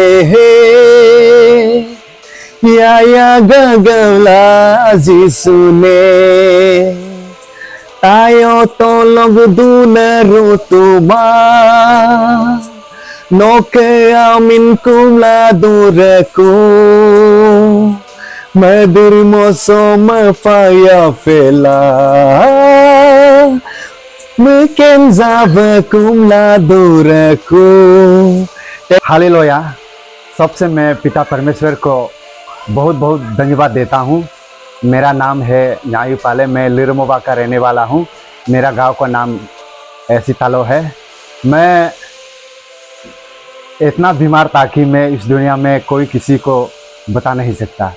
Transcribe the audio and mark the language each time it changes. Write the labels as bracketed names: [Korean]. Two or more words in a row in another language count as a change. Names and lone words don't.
[Hindi] ya gagala jisune tayo tolog duna rutuma noke amin kumla dureku medir mosom faya fela mungkin zabe kumla dureku। हालेलुया। सबसे मैं पिता परमेश्वर को बहुत बहुत धन्यवाद देता हूँ। मेरा नाम है न्यायु पाले। मैं लिरमोबा का रहने वाला हूँ। मेरा गांव का नाम ऐसीतालो है। मैं इतना बीमार था कि मैं इस दुनिया में कोई किसी को बता नहीं सकता।